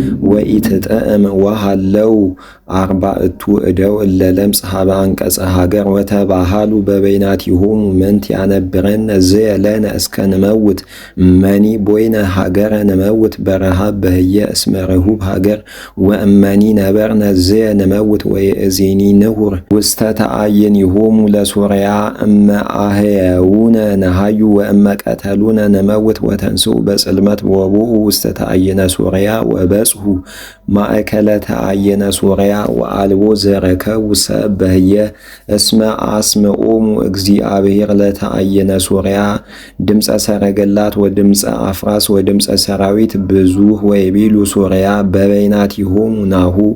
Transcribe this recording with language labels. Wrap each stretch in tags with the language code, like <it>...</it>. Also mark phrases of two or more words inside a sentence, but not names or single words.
<gez>ወኢትጥዕም ወሃለው አርባዕቱ እደው እለ ለምጽ ሀበ አንቀጸ ሀገር ወተባሃሉ በበይናቲሆሙ ምንት ያነብረነ ዝየለነ እስከ ንመውት መኒ ቦይነ ሀገረ ንመውት በረሃብ በህየ እስመ ርሁብ ሀገር ወእመኒ ነበርነ ዝየ ንመውት ወየእዜኒ ንሁር ውስተ ተአይንቲሆሙ ለሶርያ እመ አህየውነ ነሃዩ ወእመ ቀተሉነ ንመውት ወተንስኡ በጽልመት ወቦኡ ውስተ ተአይነ ሶርያ ወበጽሑ ማእከለ ተአይነ ሶርያ ወአልቦ ዘረከቡ ሰብ በህየ እስመ አስምዖሙ እግዚአብሔር ለተአይነ ሶርያ ድምፀ ሰረገላት ወድምፀ አፍራስ ወድምፀ ሰራዊት ብዙህ ወይቤሉ ሶርያ በበይናቲሆሙ ናሁ</gez>